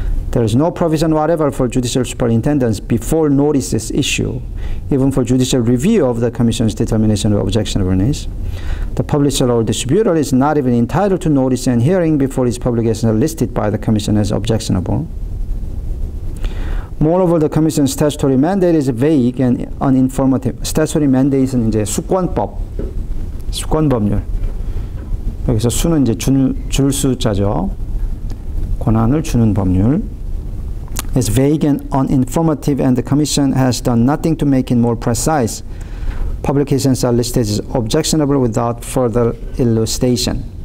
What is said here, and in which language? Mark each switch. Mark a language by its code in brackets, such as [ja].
[en] There is no provision whatever for judicial superintendence before notice is issued, even for judicial review of the Commission's determination of objectionableness. The publisher or distributor is not even entitled to notice and hearing before his publications are listed by the Commission as objectionable. Moreover, the Commission's statutory mandate is vague and uninformative. [ko] statutory mandate는 이제 수권법률. 여기서 수는 이제 줄 수자죠. 권한을 주는 법률. [en] It's vague and uninformative, and the Commission has done nothing to make it more precise. Publications are listed as objectionable without further elucidation.